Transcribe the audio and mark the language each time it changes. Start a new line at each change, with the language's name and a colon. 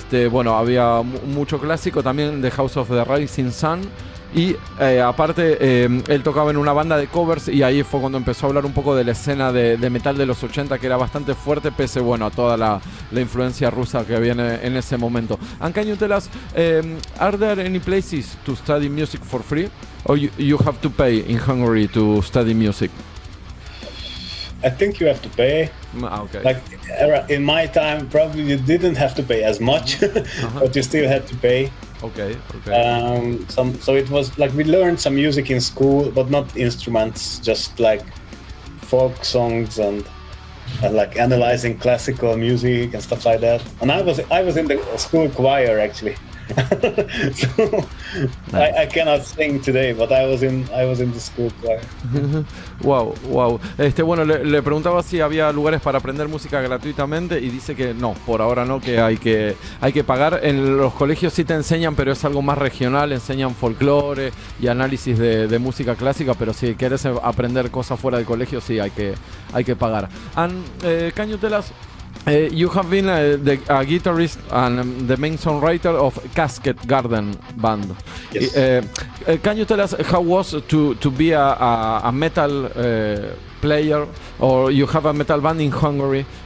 Spanish: Bueno, había mucho clásico, también de House of the Rising Sun. Y aparte él tocaba en una banda de covers, y ahí fue cuando empezó a hablar un poco de la escena de metal de los 80, que era bastante fuerte, pese a toda la influencia rusa que había en ese momento.
English: And can you tell us, are there any places to study music for free, or you have to pay in Hungary to study music? I think you have to pay. Okay. Like in my time, probably you didn't have to pay as much, but you still had to pay. Okay. So it was like we learned some music in school, but not instruments, just like folk songs and like analyzing classical music and stuff like that. And I was in the school choir actually. So I cannot sing today, but I was in the school choir. Wow.
Spanish: Bueno, le preguntaba si había lugares para aprender música gratuitamente, y dice que no, por ahora no, que hay que pagar. En los colegios sí te enseñan, pero es algo más regional, enseñan folclore y análisis de música clásica, pero si quieres aprender cosas fuera del colegio, sí hay que pagar.
English: And can you tell us, you have been a guitarist and the main songwriter of Casket Garden band. Yes. Can you tell us how was to be a metal player, or you have a metal band in Hungary?